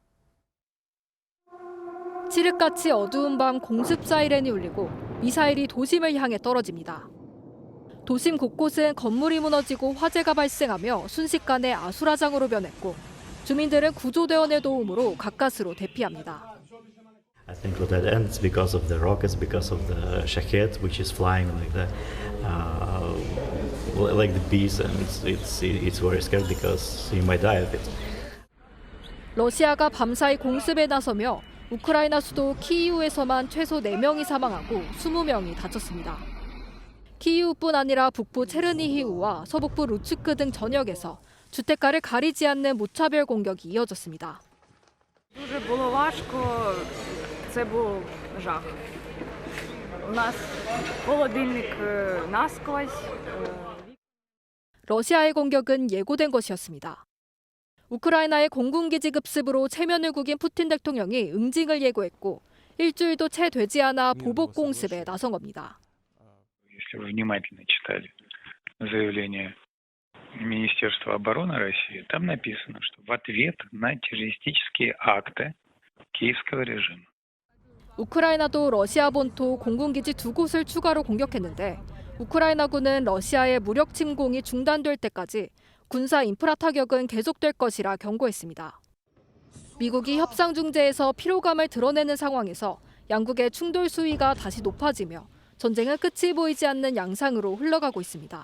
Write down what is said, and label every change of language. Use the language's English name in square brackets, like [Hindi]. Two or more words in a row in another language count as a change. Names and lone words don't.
[Korean] 칠흑같이 어두운 밤 공습 사이렌이 울리고 미사일이 도심을 향해 떨어집니다. 도심 곳곳은 건물이 무너지고 화재가 발생하며 순식간에 아수라장으로 변했고 주민들은 구조대원의 도움으로 가까스로 대피합니다. [English] I think that ends because of the rockets, because of the Shahed, which is flying like the bees, and it's very scary because you might die of it. [Korean] 러시아가 밤사이 공습에 나서며 우크라이나 수도 키이우에서만 최소 4명이 사망하고 20명이 다쳤습니다. 키이우뿐 아니라 북부 체르니히우와 서북부 루츠크 등 전역에서 주택가를 가리지 않는 무차별 공격이 이어졌습니다. [Ukrainian] Дуже було важко. Це був жах. У нас холодильник насквозь. [Korean] 러시아의 공격은 예고된 것이었습니다. 우크라이나의 공군기지 급습으로 체면을 구긴 푸틴 대통령이 응징을 예고했고 일주일도 채 되지 않아 보복 공습에 나선 겁니다. [Russian] Если вы внимательно читали заявление Министерства обороны России, там написано, что в ответ на террористические акты киевского режима. [Korean] 우크라이나도 러시아 본토 공군기지 2곳을 추가로 공격했는데 우크라이나군은 러시아의 무력 침공이 중단될 때까지 군사 인프라 타격은 계속될 것이라 경고했습니다. 미국이 협상 중재에서 피로감을 드러내는 상황에서 양국의 충돌 수위가 다시 높아지며 전쟁은 끝이 보이지 않는 양상으로 흘러가고 있습니다.